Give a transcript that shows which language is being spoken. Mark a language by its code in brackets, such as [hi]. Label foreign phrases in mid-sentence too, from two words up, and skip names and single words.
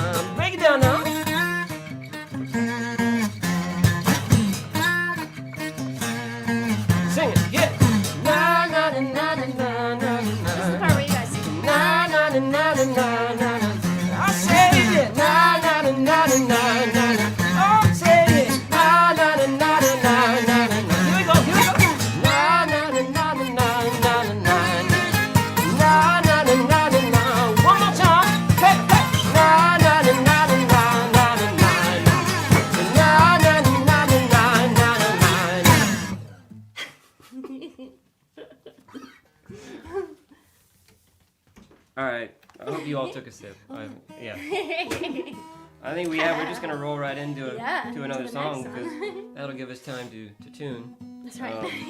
[en] Break it down now. Sing it, yeah. Na na na na na na na This is the na. part where you guys sing. Na na na na na na na na. I say it. Na na na na na na na na. Oh, say it. Na na na na na na na na. Here we go. Na na na na na na na na. Na na na na na na. One more time. Hey hey. Na na na na na na na na. Na na na na na na na na. All right. I hope you all took a sip. Yeah. I think we're just gonna roll right into it Yeah, to another to the song next because song. that'll give us time to tune. That's right.